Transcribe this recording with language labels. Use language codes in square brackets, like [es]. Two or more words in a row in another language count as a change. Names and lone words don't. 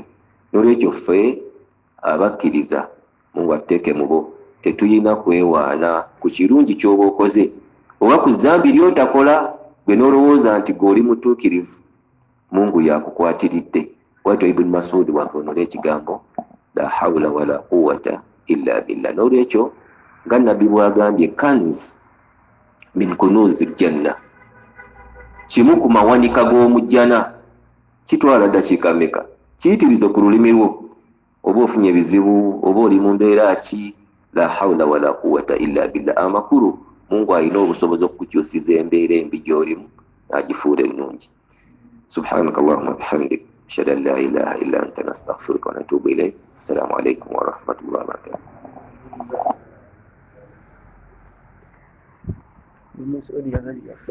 [lg] N'olwekyo ffe abakkiriza Mungu atuteeke mu bo, tetuyina kwewaana ku kirungi ky'oba okoze oba ku zambi ly'otakola, gwe n'olowooza nti gweoli mutuukirivu, Mungu yakukwatiridde. Bw'atyo Ibn Mas'ud bw'avunula ekigambo [ar] لا حول ولا قوة إلا بالله. [lg] N'olwekyo nga nabbi bw'agambye [ar] كنز من كنوز الجنة, [lg] kimu ku mawanika g'omujjana. Kitwala ddakiika mmeka? Kiyitirize ku lulimi lwo, oba ofunye ebizibu, oba oli mu mbeera ki, [ar] لا حول ولا قوة إلا بالله. [lg] Amakulu Mungu alina obusobozi okukukyusiza embeera embi gy'olimu n'agifuula ennungi. [ar] سبحانك اللهم بحمدك، أشهد أن لا إله إلا أنت، نستغفرك ونتوب إليك. السلام عليكم ورحمة الله وبركاته. المسؤولية هذه